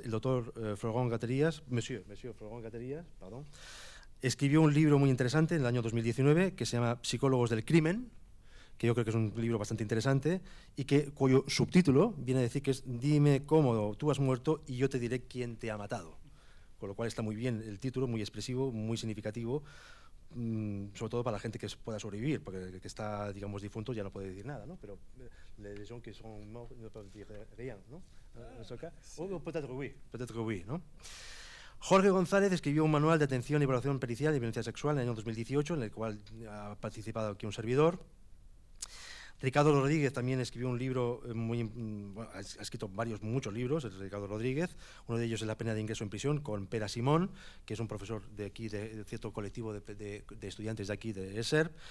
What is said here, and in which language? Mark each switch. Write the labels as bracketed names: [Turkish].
[Spanish] El doctor Florent Gaterías, Monsieur Florent Gaterías, perdón, escribió un libro muy interesante en el año 2019 que se llama Psicólogos del Crimen, que yo creo que es un libro bastante interesante y cuyo subtítulo viene a decir que es Dime cómo tú has muerto y yo te diré quién te ha matado. Con lo cual está muy bien el título, muy expresivo, muy significativo, sobre todo para la gente que pueda sobrevivir, porque el que está, digamos, difunto ya no puede decir nada, ¿no? Pero [French] les gens qui sont morts ne peuvent dire rien, [Spanish] ¿no? [French] En ce cas, o peut-être oui, ¿no? [Spanish] Jorge González escribió un manual de atención y evaluación pericial de violencia sexual en el año 2018, en el cual ha participado aquí un servidor. Ricardo Rodríguez también escribió un libro ha escrito muchos libros, Ricardo Rodríguez. Uno de ellos es La pena de ingreso en prisión, con Pera Simón, que es un profesor de aquí, de cierto colectivo de estudiantes de aquí, de ESER.